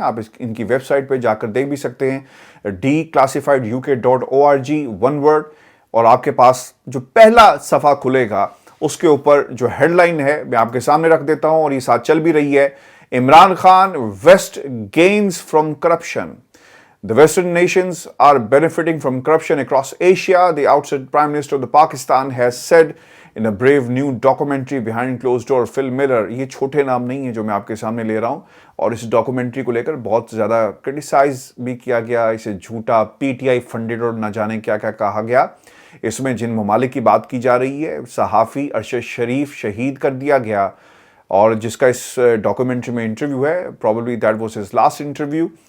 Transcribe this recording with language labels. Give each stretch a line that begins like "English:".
Urdu: آپ ان کی web site پہ جا کر دیکھ بھی سکتے ہیں، declassifieduk.org، ون ورڈ. اور آپ کے پاس جو پہلا صفحہ کھلے گا اس کے اوپر جو ہیڈ لائن ہے میں آپ کے سامنے رکھ دیتا ہوں، اور یہ ساتھ چل بھی رہی ہے: Imran Khan
English: West gains from corruption. The Western nations are benefiting from corruption across Asia, the outside Prime Minister of Pakistan has said in a brave new documentary behind closed door.
Urdu: Phil Miller، یہ چھوٹے نام نہیں ہیں جو میں آپ کے سامنے لے رہا ہوں، اور اس ڈاکومنٹری کو لے کر بہت زیادہ کرٹیسائز بھی کیا گیا، اسے جھوٹا پی ٹی آئی فنڈڈ اور نہ جانے کیا کیا کہا گیا. اس میں جن ممالک کی بات کی جا رہی ہے، صحافی ارشد شریف شہید کر دیا گیا، اور جس کا اس ڈاکومنٹری میں انٹرویو ہے،
English: probably that was his last interview.